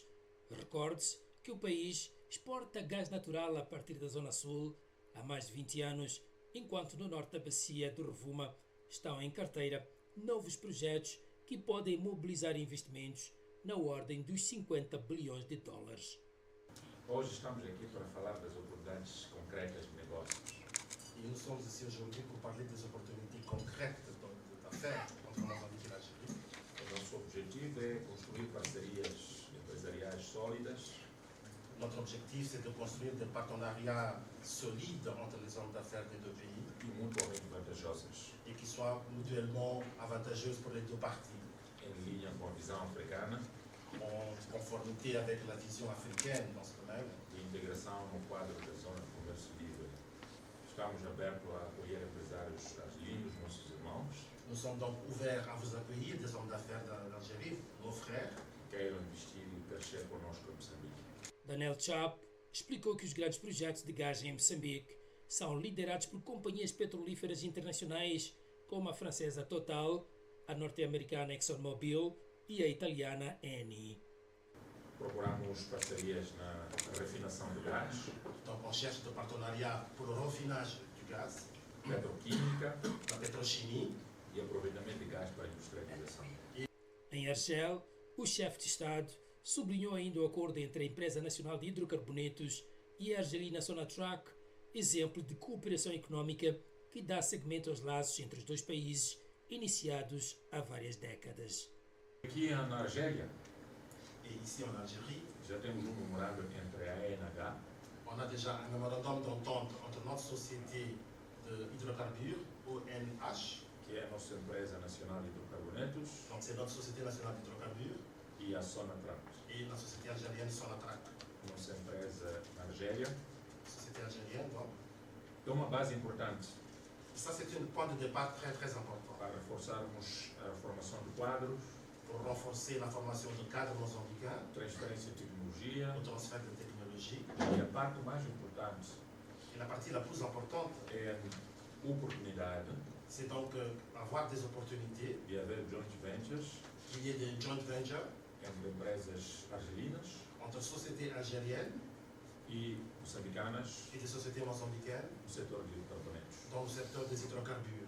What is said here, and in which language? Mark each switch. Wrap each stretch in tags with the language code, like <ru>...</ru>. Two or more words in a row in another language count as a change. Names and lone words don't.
<pt>Recorde-se que o país exporta gás natural a partir da Zona Sul há mais de 20 anos, enquanto no norte da bacia do Rovuma estão em carteira novos projetos que podem mobilizar investimentos na ordem dos 50 bilhões de dólares. Hoje estamos aqui para falar das oportunidades concretas de negócios.</pt> <fr>Et nous sommes ici aujourd'hui pour parler des opportunités concrètes d'affaires entre Moçambique et l'Algérie.</fr> <pt>O nosso objetivo é construir parcerias empresariais sólidas.</pt> <fr>Notre objectif, c'est de construire des partenariats solides entre les hommes d'affaires des deux pays</fr> <pt>E mutuamente vantajosas,</pt> <fr>et qui soient mutuellement avantageuses pour les deux parties,</fr> <pt>em linha com a visão africana</pt> <fr>en conformité avec la vision africaine dans ce domaine.</fr> <pt>de integração no quadro da Zona de Comércio Livre. Estamos abertos a acolher empresários argelinos, nossos irmãos,</pt> <fr>Nous sommes donc ouverts à vous accueillir, des hommes d'affaires d'Algérie, nos frères,</fr> <pt>que queiram investir e crescer conosco em Moçambique. Daniel Chapo explicou que os grandes projetos de gás em Moçambique são liderados por companhias petrolíferas internacionais como a francesa Total, a norte-americana ExxonMobil e a italiana Eni. Procuramos parcerias na refinação de gás,</pt> <fr>donc on cherche des partenariats pour le raffinage du gaz,</fr> <pt>petroquímica</pt> <fr>la pétrochimie,</fr> <pt>e aproveitamento de gás para a industrialização. Em Argel, o chefe de Estado sublinhou ainda o acordo entre a Empresa Nacional de Hidrocarbonetos e a argelina Sonatrach, exemplo de cooperação económica que dá seguimento aos laços entre os dois países, iniciados há várias décadas. Aqui na Argélia,</pt> <fr>et ici en Algérie,</fr> <pt>já temos memorando entre a ENH,</pt> <fr>on a déjà un mémorandum d'entente entre notre société de hydrocarbures, ONH,</fr> <pt>que é a nossa empresa nacional de hidrocarbonetos,</pt> <fr>donc c'est notre société nationale d'hydrocarbures,</fr> <pt>e a Sonatrach,</pt> <fr>et la société algérienne Sonatrach,</fr> <pt>nossa empresa na Argélia.</pt> <fr>société algérienne. Donc.</fr> <pt>É uma base importante</pt> <fr>Et ça, c'est un point de départ très très important</fr> <pt>para reforçarmos a formação de quadros,</pt> <fr>pour renforcer la formation de cadres mozambicains,</fr> <pt>transferência de tecnologia</pt> <fr>le transfert de technologie.</fr> <pt>e a parte mais importante</pt> <fr>Et la partie la plus importante,</fr> <pt>é a oportunidade</pt> <fr>c'est donc avoir des opportunités,</fr> <pt>de haver</pt> <en>joint ventures</en> <fr>qu'il y ait des</fr> <en>joint ventures</en> <pt>entre empresas argelinas</pt> <fr>entre sociétés algériennes</fr> <pt>e moçambicanas</pt> <fr>et des sociétés mozambicaines</fr> <pt>no setor de hidrocarbonetos,</pt> <fr>dans le secteur des hydrocarbures.</fr>